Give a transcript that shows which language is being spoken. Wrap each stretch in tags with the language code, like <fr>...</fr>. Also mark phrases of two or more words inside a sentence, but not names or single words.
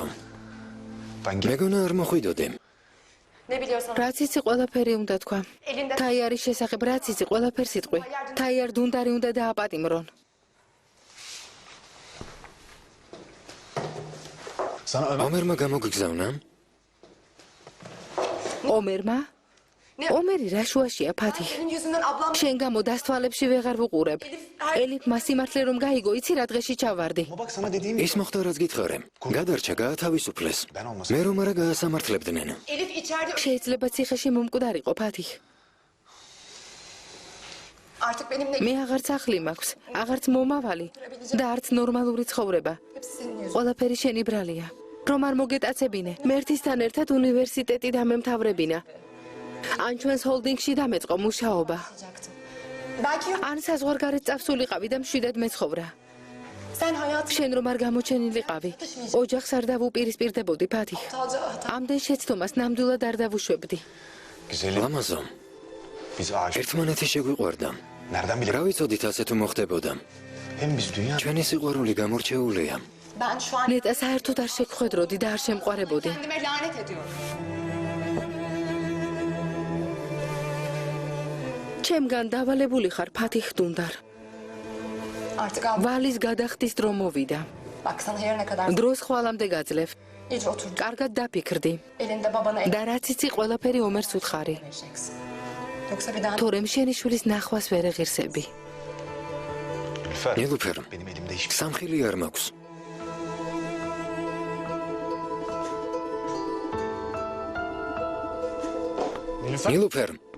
<tr>Ben</tr> <ka>მეგონა არ მოხვიდოდი.</ka> <tr>Ne biliyorsan.</tr> <ka>რაც იცი ყველაფერი უნდა თქვა. თაიარის შესახებ რაც იცი ყველაფერს იტყვი. თაიარ დუნდარი უნდა დააპატიმრონ. ომერმა გამოგგზავნა? ომერმა? ომერი რა შუაშია, ფათი?</ka> <tr>Senin yüzünden ablam...</tr> <ka>შენ გამო დასთვალებში ვეღარ ვუყურებ. ელიფმა სიმართლე რომ გაიგო, იცი რა დღეში ჩავარდი.</ka> <tr>Bak sana dediğim</tr> <ka>ის მოხდა რაც გითხარე. გადარჩა, გაათავისუფლეს. მე რომ არა გაასამართლებდნენ.</ka> <tr>Elif içeride...</tr> <ka>შეიძლება ციხეში მომკვდარიყო, ფათი.</ka> <tr>Artık benimle...</tr> <ka>მე აღარც ახლი მაქვს, აღარც მომავალი და არც ნორმალური ცხოვრება.</ka> <tr>Hepsi senin yüzünden.</tr> <ka>ყველაფერი შენი ბრალია. რომ არ მოგეტაცებინე, მერთისთან ერთად უნივერსიტეტი დამემთავრებინა. ან ჩვენს ჰოლდინგში დამეწყო მუშაობა.</ka> <tr>Belki yok.</tr> <ka>ან საზღვარგარეთ წავსულიყავი და მშვიდად მეცხოვრა.</ka> <tr>Sen hayatını...</tr> <ka>შენ რომ არ გამოჩენილიყავი, ოჯახს არ დავუპირისპირდებოდი, ფათი.</ka> <tr>Aptalca hata...</tr> <ka>ამდენ შეცდომას ნამდვილად არ დავუშვებდი.</ka> <tr>güzelim.</tr> <ka>ლამაზო,</ka> <tr>Biz aşık.</tr> <ka>ერთმანეთი შეგვიყვარდა.</ka> <tr>Nereden</tr> <ka>რა</ka> <tr>bilelim?</tr> <ka>ვიცოდით ასე თუ მოხდებოდა?</ka> <tr>Hem biz dünya...</tr> <ka>ჩვენი სიყვარული გამორჩეულია.</ka> <tr>Ben şu an</tr> <ka>ნეტა საერთოდ არ შეგხვედროდი და არ შემყარებოდი.</ka> <tr>kendime lanet ediyorum.</tr> <ka>ჩემგან დავალებული ხარ, ფათი ხდუნდარ.</ka> <tr>Artık ablam...</tr> <ka>ვალის გადახდის დრო მოვიდა.</ka> <tr>Bak sana yarına kadar...</tr> <ka>დროს ხვალამდე გაძლევ.</ka> <tr>İyice otur.</tr> <ka>კარგად დაფიქრდი.</ka> <tr>Elinde babana el...</tr> <ka>და რაც იცი, ყველაფერი ომერს უთხარი.</ka> <tr>vereceksin. Yoksa bir daha...</tr> <ka>თორემ შენი შვილის ნახვას ვერ ეღირსები.</ka> <tr>Nilüfer.</tr> <ka>ნილუფერ,</ka> <tr>Benim elimde hiçbir...</tr> <ka>სამხილი არ მაქვს.</ka> <tr>Nilüfer.</tr> <ka>ნილუფერ,</ka>